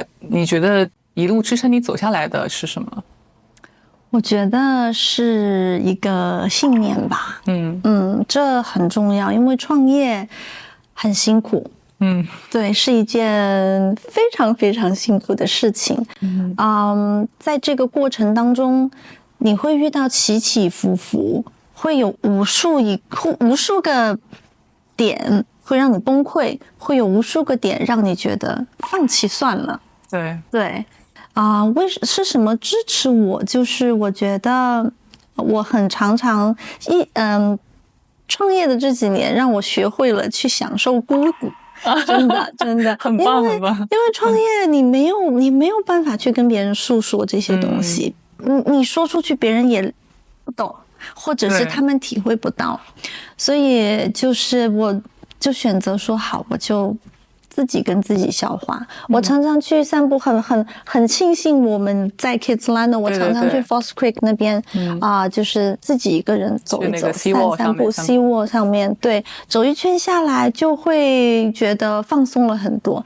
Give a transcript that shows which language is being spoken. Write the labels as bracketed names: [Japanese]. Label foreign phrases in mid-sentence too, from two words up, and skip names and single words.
[Chinese] 你覺得一路支撐你走下來的是什麼？我覺得是一個信念吧。這很重要，因為創業很辛苦。對，是一件非常非常辛苦的事情。在這個過程當中，你會遇到起起伏伏，會有無數個點會讓你崩潰，會有無數個點讓你覺得放棄算了。對，是什麼支持我？就是我覺得我很常創業的這幾年讓我學會了去享受孤獨。真的很棒，因為創業你沒有辦法去跟別人訴說這些東西。你說出去別人也不懂，或者是他們體會不到，所以就是我就選擇說好，我就自己跟自己消化。我常常去散步，很慶幸我們在 Kitsilano， 我常常去 False Creek 那邊就是自己一個人走一走，散步 Seawall 上面，對，走一圈下來就會覺得放鬆了很多。